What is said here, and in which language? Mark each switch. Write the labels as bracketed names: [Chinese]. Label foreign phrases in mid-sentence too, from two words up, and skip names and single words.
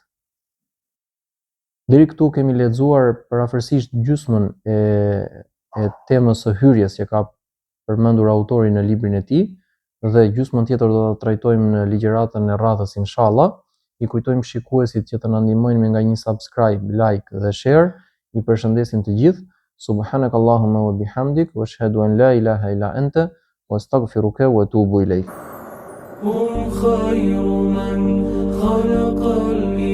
[Albanian] Deri këtu kemi lexuar parafërsisht gjysmën e temës së hyrjes që ka përmendur autori në librin e tij, dhe gjysmën tjetër do ta trajtojmë në ligjëratën e radhës inshallah. I kujtojmë shikuesit që të na ndihmojnë me nga një [English] subscribe, like [Albanian] dhe share. I përshëndesim të gjithë. [Arabic] سبحانك اللهم وبحمدك وأشهد أن لا إله إلا أنت وأستغفرك وأتوب إليك. هم خير من خلق